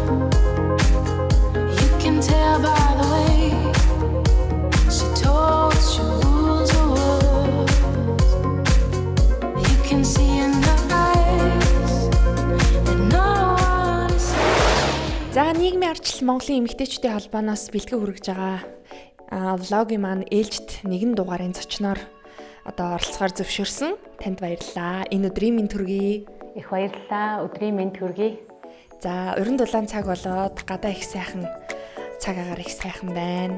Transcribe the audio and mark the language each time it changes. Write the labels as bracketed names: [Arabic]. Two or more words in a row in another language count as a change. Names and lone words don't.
[English] You can tell by the way she talks, she rules the world. You can see in her eyes that no one is safe. [Mongolian] За нийгмийн ардчилал Монголын эмэгтэйчүүдийн холбооноос бэлтгэн хүргэж байгаа влогийн маань ээлжид нэгэн дугаарын зочноор одоо оролцохоор зөвшөөрсөн. Танд баярлалаа. Энэ өдрийн мэнд хүргэе. Их баярлалаа. Өдрийн мэнд хүргэе. За, уран дулаан цаг болоод гадаа их сайхан цаг агаар их сайхан байна.